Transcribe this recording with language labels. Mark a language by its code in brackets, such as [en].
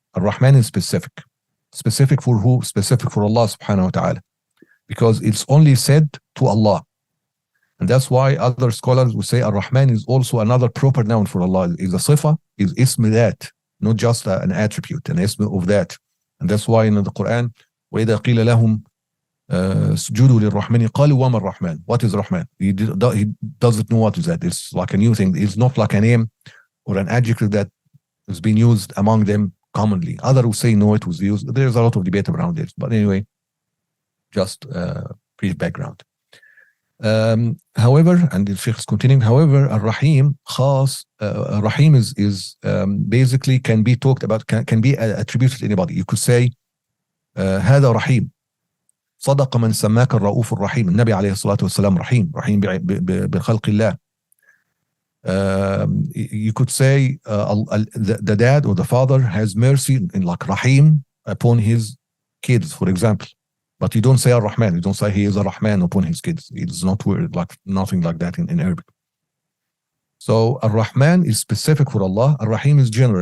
[en] Ar-Rahman is specific for who? Specific for Allah subhanahu wa ta'ala, because it's only said to Allah. And that's why other scholars will say Ar-Rahman is also another proper noun for Allah. Is a sifa, is ism that, not just an attribute, an ism of that. And that's why in the Quran, [ar] وَإِذَا قِيلَ لَهُمْ سُجُودُوا لِلرَّحْمَنِ قَالُوا وَمَا الرَّحْمَنِ. [en] What is Rahman? He doesn't know what is that. It's like a new thing. It's not like a name or an adjective that has been used among them commonly. Others will say no, it was used. There's a lot of debate around it. But anyway, just brief background. However, and the Sheikh is continuing, however, Ar-Rahim khas, Rahim is basically can be talked about, can be attributed to anybody. You could say [ar] هذا رحيم صدق من سماك الرؤوف الرحيم. النبي عليه الصلاة والسلام رحيم بخلق الله. [en] You could say the dad or the father has mercy in like Rahim upon his kids, for example. But you don't say Ar-Rahman. You don't say he is a Rahman upon his kids. It's not word, like nothing like that in Arabic. So Ar-Rahman is specific for Allah. Ar-Rahim is general.